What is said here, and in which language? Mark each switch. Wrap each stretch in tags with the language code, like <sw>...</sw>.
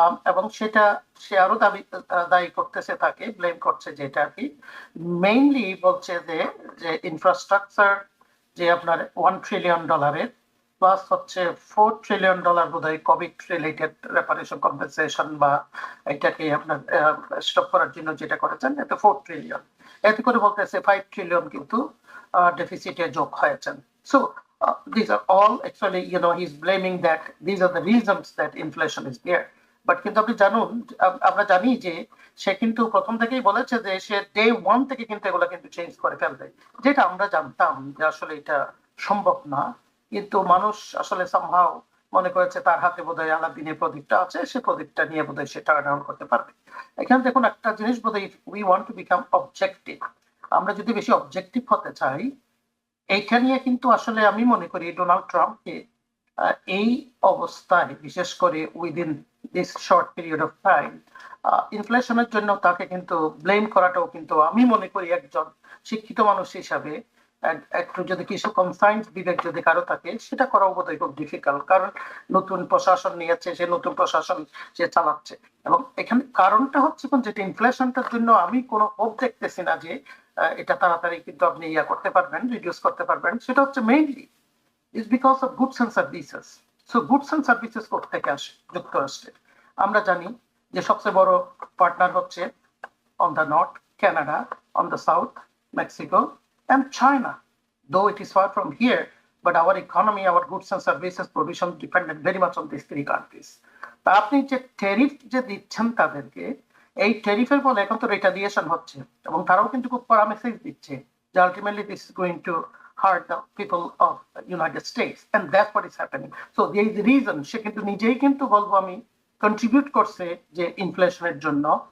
<bn>এবং সেটা সে আরো দায়ী করতেছে, তাকে ব্লেম করছে, যেটা আর কি মেইনলি বলছে যে ইনফ্রাস্ট্রাকচার, যে আপনার $1 ট্রিলিয়ন প্লাস হচ্ছে $4 ট্রিলিয়ন বোধহয় কোভিড রিলেটেড রেপারেশন কম্পেনসেশন, বা এটাকে আপনার স্টপ করার জন্য যেটা করেছেন, এতে 4 ট্রিলিয়ন, এতে করে বলতেছে 5 ট্রিলিয়ন কিন্তু ডেফিসিটে যোগ হয়েছেন।</bn> <en>So these are all actually, he's blaming that these are the reasons that inflation is there.</en> <bn>But কিন্তু আপনি জানুন, আমরা জানি যে সে কিন্তু প্রথম থেকেই বলেছে যে সে ডে ওয়ান থেকে কিন্তু এগুলো কিন্তু চেঞ্জ করে ফেলবে, যেটা আমরা জানতাম যে আসলে এটা সম্ভব না। কিন্তু মানুষ আসলে সামহাও মনে করেছে তার হাতে বোধহয় আলাদিনের প্রদীপটা আছে, সে প্রদীপটা নিয়ে বোধহয় সে টার্ন অন করতে পারবে। এখানে দেখুন একটা জিনিস, বোধহয়</bn> <en>we want to become objective,</en> <bn>আমরা যদি বেশি অবজেক্টিভ হতে চাই, এইটা নিয়ে কিন্তু আসলে আমি মনে করি ডোনাল্ড ট্রাম্পকে এই অবস্থায়, বিশেষ করে</bn> <en>within this short period of time,</en> <bn>ইনফ্লেশনের জন্য তাকে কিন্তু ব্লেম করাটাও কিন্তু আমি মনে করি একজন শিক্ষিত মানুষ হিসাবে একটু যদি কিছু কনসাইন্স বিবেক যদি কারো থাকে, সেটা করাও বোধহয় খুব ডিফিকাল্ট। কারণ নতুন প্রশাসন নিয়েছে, সে নতুন প্রশাসন সে চালাচ্ছে, এবং এখানে কারণটা হচ্ছে যেটা ইনফ্লেশনটার জন্য আমি কোনো হোপ দেখতেছি না যে এটা তাড়াতাড়ি কিন্তু আপনি করতে পারবেন, রিডিউস করতে পারবেন। সেটা হচ্ছে</bn> <en>Mainly is because of goods and services. So goods and services</en> <bn>কোত্থেকে আসে যুক্তরাষ্ট্রে? আমরা জানি যে সবচেয়ে বড় পার্টনার হচ্ছে</bn> <en>on the north Canada, on the south Mexico and China. Though it is far from here, but our economy, our goods and services provision depended very much on these three countries.</en> <bn>তা আপনি যে tariff যে দিচ্ছেন তাদেরকে, এই ট্যারিফের ফলে এখন তো রেটালিয়েশন হচ্ছে, এবং তারাও কিন্তু খুব কড়া মেসেজ দিচ্ছে যে</bn> <en>Ultimately this is going to hurt the people of the United States, and that's what is happening. So there is a reason</en> <bn>সে কিন্তু নিজেই কিন্তু বলবো আমি কন্ট্রিবিউট করছে যে ইনফ্লেশনের জন্য।</bn>